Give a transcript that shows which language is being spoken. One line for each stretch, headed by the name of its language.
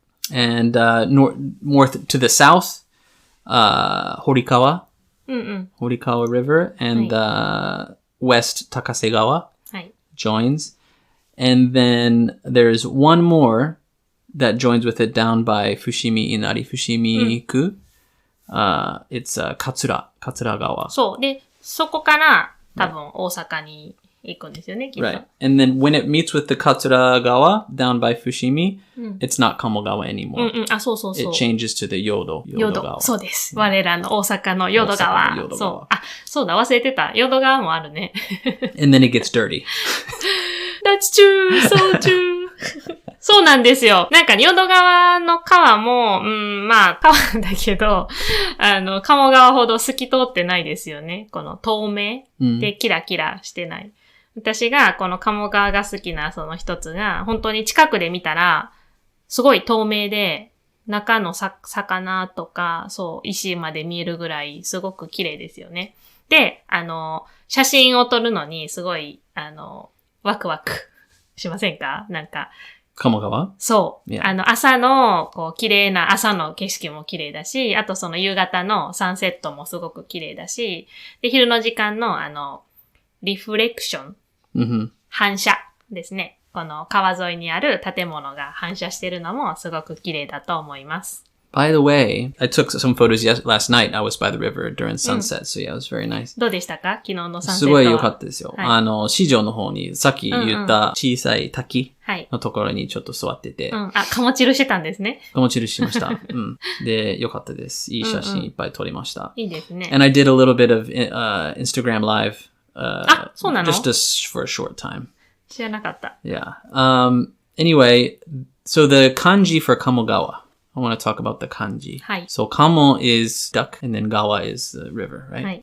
English: And north to the south, Horikawa River, and west Takasegawa joins. And then there's one more that joins with it down by Fushimi Inari, Fushimi-ku. It's Katsuragawa.
Japanese: そう。で、そこから多分大阪に行くんですよね、きっと。
English: Right. And then when it meets with the Katsuragawa down by Fushimi, it's not Kamogawa anymore.
Japanese: あ、そうそうそう。
English: It changes to the Yodo川。
Japanese: そうです。我らの大阪の淀川。そう。あ、そうだ、忘れてた。淀川もあるね。
English: And then it gets dirty. That's true, so true.
Japanese: そうなんですよ。なんか、淀川の川も、まあ、川だけど、鴨川ほど透き通ってないですよね。この透明でキラキラしてない。私がこの鴨川が好きなその一つが、本当に近くで見たら、すごい透明で、中の魚とか、そう、石まで見えるぐらい、すごく綺麗ですよね。で、写真を撮るのに、すごい、ワクワクしませんか？なんか。鴨川？そう。
English: Yeah.
Japanese: 朝の、こう、綺麗な朝の景色も綺麗だし、あとその夕方のサンセットもすごく綺麗だし、で、昼の時間の、リフレクション、反射ですね。この川沿いにある建物が反射してるのもすごく綺麗だと思います。
English: By the way, I took some photos last night. I was by the river during sunset, so yeah, it was very nice.
Japanese: どうでしたか？昨日のサンセットは。すごい良かったですよ。市場の方に、さっき言った小さい滝のところにちょっと座ってて。あ、鴨チルしてたんですね。鴨チルしました。で、良かったです。いい写真いっぱい撮りました。いいですね。
English: And I did a little bit of Instagram live.
Japanese: あ、そうなの？
English: Just for a short time.
Japanese: 知らなかった。
English: Yeah. Anyway, so the kanji for Kamogawa. I want to talk about the kanji. So Kamo is duck and then Gawa is the river, right?